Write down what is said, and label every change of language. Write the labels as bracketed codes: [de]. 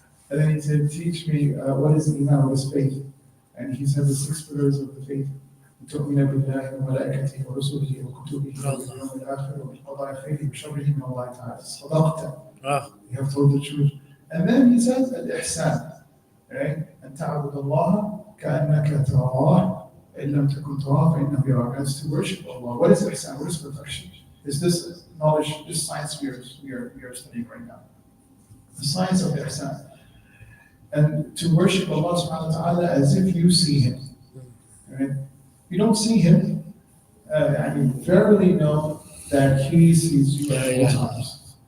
[en] And then he said, teach me, what is Iman, what is faith? And he said, the 6 pillars of the faith. [ar] تؤمن بالله وملائكته ورسله وكتبه واليوم الآخر وبالقضاء خيره وشره من الله تعالى. صدقت. [en] You have told the truth. And then he says, الإحسان. Right? [ar] أن تعبد الله كأنك تراه إن لم تكن تراه فإنه يراك. [en] That's to worship Allah. What is ihsan? What is perfection? Is this knowledge, this science we are studying right now? The science of ihsan. And to worship Allah subhanahu wa ta'ala as if you see Him. Right? You don't see Him, you verily know that He sees you at all times.